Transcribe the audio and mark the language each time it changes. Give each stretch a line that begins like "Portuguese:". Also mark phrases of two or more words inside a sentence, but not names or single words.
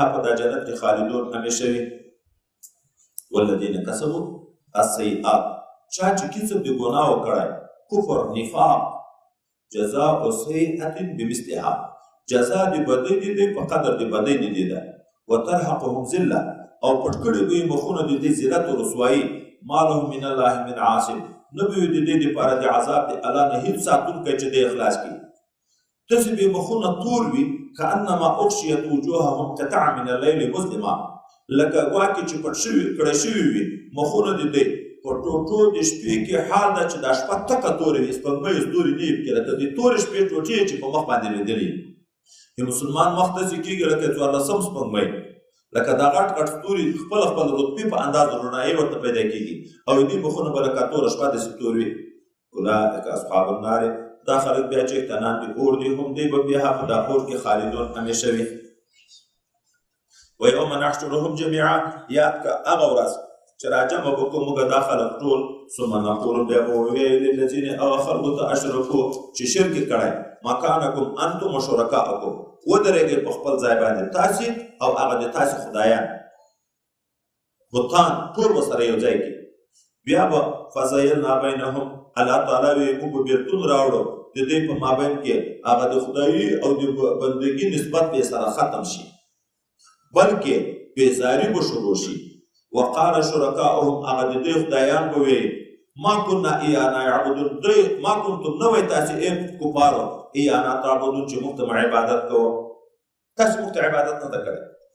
Pashto: په دا جنت کې خالدون همیشه وي
Arabic: والذین کسبوا السیئات
Pashto: چا چې کسب د ګناه وکړی کفر نفاق
Arabic: جزاء سیئة بمثلها
Pashto: جزا د بدۍ د دی په قدر د بدۍ د دی ده
Arabic: وترحقهم ذله
Pashto: او پټ کړي به یې مخونه د دې ذلت او رسوایي
Arabic: ما لهم من الله من عاصم
Pashto: نه به وي د دې دپاره د عذاب د الله نه هېڅ ساتونکی چې دی اخلاص کړي داسې به یې مخونه تور وي
Arabic: کانما اغشیت وجوههم قطعا من اللیل مظلما
Pashto: لکه ګواکې چې پټ کړی شوي وي مخونه د دی په ټوټو د شپې کې حال ده چې دا شپه تکه تورې وي سپوږمۍ ستوري نه وي پکې لکه د تورې شپې ټوټې چې په مخ باندې لیدلې د مسلمان مخ داسې کېږي لکه څوارلسم سپوږمۍ لکه دا غټ غټ ستوري خپل رتبې په انداز رڼایي ورته پیدا کېږي او دې مخونه به لکه توره شپه داسې تور وي
Arabic: اولئک اصحاب النار
Pashto: دا خلک بیا چې اطمینان د اور دي هم دی به بیا په دا اور کې خالدون همیشه وي
Arabic: ويوم نحشرهم جميعا
Pashto: یاد که هغه ورځ چې راجمع به کړو موږ دا خلک ټول
Arabic: ثم نقول
Pashto: بیا به وویل للذین هغه خلکو ته اشرکو چې شرک یې کړی
Arabic: مکانکم انتم وشرکاءکم
Pashto: ودرېږئ په خپل ځای باندې تاسې او هغه د تاسې خدایان بتان ټول به سره یو ځای کړي بیا به
Arabic: فزیلنا بینهم
Pashto: الله تعالی وایي موږ به بېلتون راوړو د دې په مابین کې هغه د خدایي او د بندګي نسبت به سره ختم شي بلکې بېزاري به شروع شي
Arabic: وقال شرکاؤهم
Pashto: هغه د دوی خدایان به وایي
Arabic: ما کنا ایانا یعبدون
Pashto: دوی
Arabic: ما کنتم
Pashto: نه وایي تاسې ای کفارو
Arabic: ایانا تعبدون
Pashto: چې موږ ته عبادت کوو تاسې موږ ته عبادت نه ده کړې